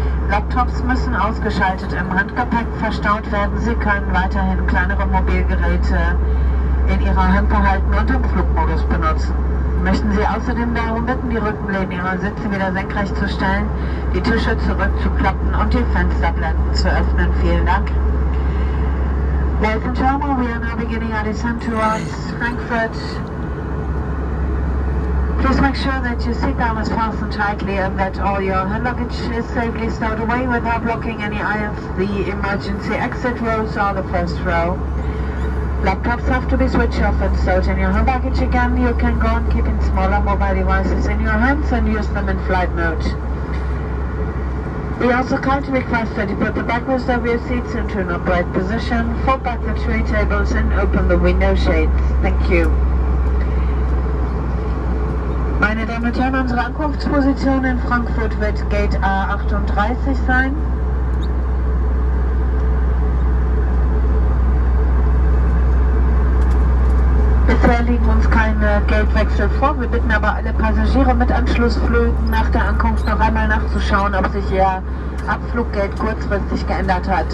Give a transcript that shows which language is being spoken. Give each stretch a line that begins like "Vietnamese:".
German: Laptops müssen ausgeschaltet im Handgepäck verstaut werden. Sie können weiterhin kleinere Mobilgeräte in Ihrer Hand behalten und im Flugmodus benutzen. Möchten Sie außerdem darum bitten, die Rückenlehnen Ihrer Sitze wieder senkrecht zu stellen, die Tische zurückzuklappen und die Fensterblenden zu öffnen. Vielen Dank.
English: Ladies and gentlemen, we are now beginning our descent towards Frankfurt. Please make sure that your seatbelt is fastened tightly and that all your hand luggage is safely stowed away without blocking any aisles. The emergency exit rows are the first row. Laptops have to be switched off and stowed in your hand luggage again. You can go on keeping smaller mobile devices in your hands and use them in flight mode. We also kindly request that you put the backrest of your seats into an upright position, fold back the tray tables and open the window shades. Thank you.
German: Meine Damen und Herren, unsere Ankunftsposition in Frankfurt wird Gate A38 sein. Bisher liegen uns keine Gatewechsel vor. Wir bitten aber alle Passagiere mit Anschlussflügen nach der Ankunft noch einmal nachzuschauen, ob sich ihr Abfluggate kurzfristig geändert hat.